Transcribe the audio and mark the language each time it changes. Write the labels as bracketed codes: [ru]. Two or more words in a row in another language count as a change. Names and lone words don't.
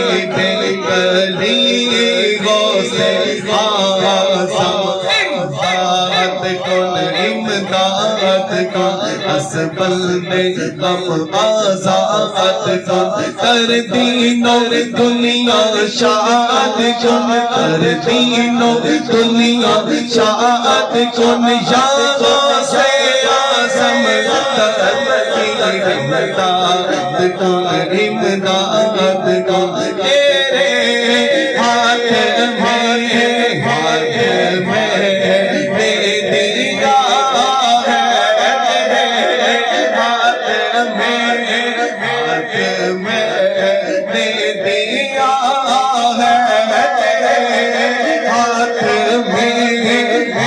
[fa] کلی غوث اعظم امداد کن، امداد کن از بندے غم آزاد کن، در دین و دنیا شاد کن، در دین و دنیا شاد کن، یا غوث اعظم دستگیر امداد کن، امداد کن، [ur] تیرے ہاتھ میں دے دیا ہے، تیرے ہاتھ میں دے دیا ہے، تیرے ہاتھ میں